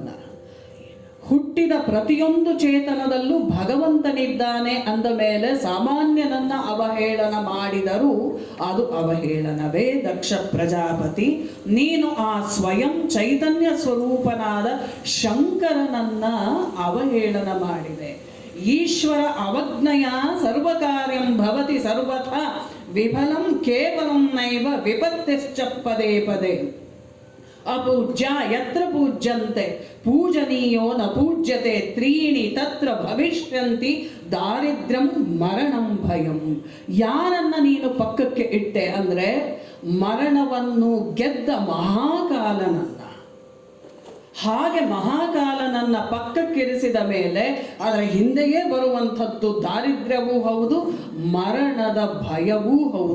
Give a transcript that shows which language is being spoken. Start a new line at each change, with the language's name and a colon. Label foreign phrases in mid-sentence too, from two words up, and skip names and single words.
Kannada: ಹುಟ್ಟಿದ ಪ್ರತಿಯೊಂದು ಚೇತನದಲ್ಲೂ ಭಗವಂತನಿದ್ದಾನೆ ಅಂದ ಮೇಲೆ ಸಾಮಾನ್ಯನನ್ನ ಅವಹೇಳನ ಮಾಡಿದರೂ ಅದು ಅವಹೇಳನವೇ. ದಕ್ಷ ಪ್ರಜಾಪತಿ, ನೀನು ಆ ಸ್ವಯಂ ಚೈತನ್ಯ ಸ್ವರೂಪನಾದ ಶಂಕರನನ್ನ ಅವಹೇಳನ ಮಾಡಿದೆ.
Sanskrit: ಈಶ್ವರ ಅವಜ್ಞೆಯ ಸರ್ವಕಾರ್ಯಂ ಭವತಿ ಸರ್ವಥಾ ವಿಫಲಂ ಕೇವಲಂ ನೈವ ವಿಪತ್ತಿಶ್ಚ ಪದೇ ಪದೇ. ಅಪೂಜ್ಯ ಯತ್ರ ಪೂಜ್ಯಂತೆ ಪೂಜನೀಯೋ ನ ಪೂಜ್ಯತೆ ತ್ರೀಣಿ ತತ್ರ ಭವಿಷ್ಯಂತಿ ದಾರಿದ್ರ್ಯಂ ಮರಣಂ ಭಯಂ.
Kannada: ಯಾರನ್ನ ನೀನು ಪಕ್ಕಕ್ಕೆ ಇಟ್ಟೆ ಅಂದರೆ ಮರಣವನ್ನು ಗೆದ್ದ ಮಹಾಕಾಲನನ್ನ. ಹಾಗೆ ಮಹಾಕಾಲನನ್ನ ಪಕ್ಕಕ್ಕಿರಿಸಿದ ಮೇಲೆ ಅದರ ಹಿಂದೆಯೇ ಬರುವಂಥದ್ದು ದಾರಿದ್ರ್ಯವೂ ಹೌದು, ಮರಣದ ಭಯವೂ ಹೌದು.